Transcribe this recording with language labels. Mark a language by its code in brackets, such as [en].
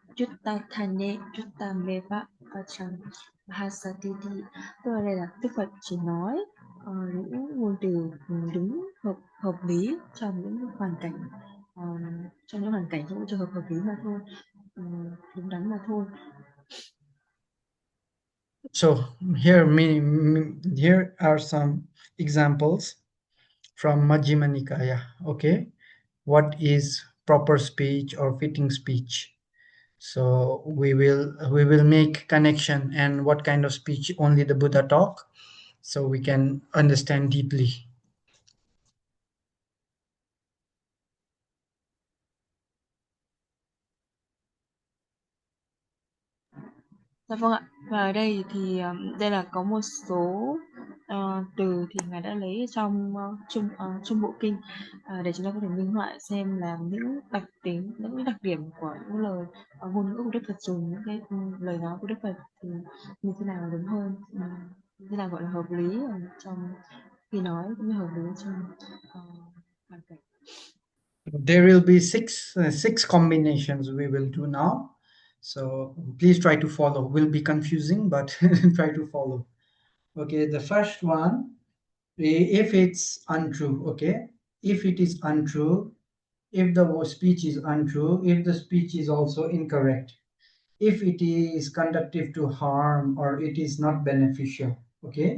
[pi] Jutta Thane Jutta Meva Vacham Hasatiti. [vi] Tức là đây là Đức Phật chỉ nói những ngôn từ đúng hợp lý trong những hoàn cảnh trong những trường hợp hợp lý mà thôi, đúng đắn mà thôi. [en] So here are some examples from Majjhima Nikaya. Okay, what is proper speech or fitting speech? So we will make connection and what kind of speech only the Buddha talk, so we can understand deeply. [vi] Dạ vâng ạ. Và ở đây thì đây là có một số từ thì ngài đã lấy trong Trung Bộ Kinh để chúng ta có thể minh họa xem là những đặc tính, những đặc điểm của những lời ngôn ngữ của Đức Phật, dùng những cái lời nói của Đức Phật thì như thế nào là đúng hơn, như thế nào gọi là hợp lý trong khi nói, cũng như hợp lý trong hoàn cảnh. [en] There will be six combinations we will do now. So please try to follow. Will be confusing, but try to follow. Okay, the first one, if it's untrue, okay? If it is untrue, if the speech is untrue, if the speech is also incorrect, if it is conductive to harm or it is not beneficial, okay?